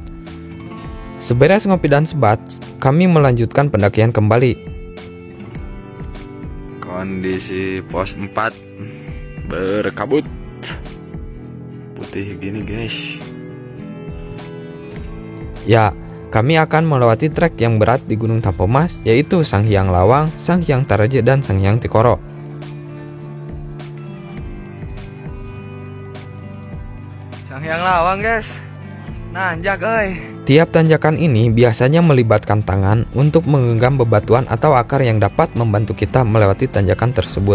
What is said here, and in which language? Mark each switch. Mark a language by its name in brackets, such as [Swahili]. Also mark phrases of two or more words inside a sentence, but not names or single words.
[Indonesian] Seberes ngopi dan sebat, kami melanjutkan pendakian kembali. Kondisi pos 4 berkabut. Putih gini guys. Ya, Kami akan melewati trek yang berat di Gunung Tampomas, yaitu Sang Hyang Lawang, Sang Hyang Taraje, dan Sang Hyang Tikoro. Sang Hyang Lawang guys, nanjak Tiap tanjakan ini biasanya melibatkan tangan untuk menggenggam bebatuan atau akar yang dapat membantu kita melewati tanjakan tersebut.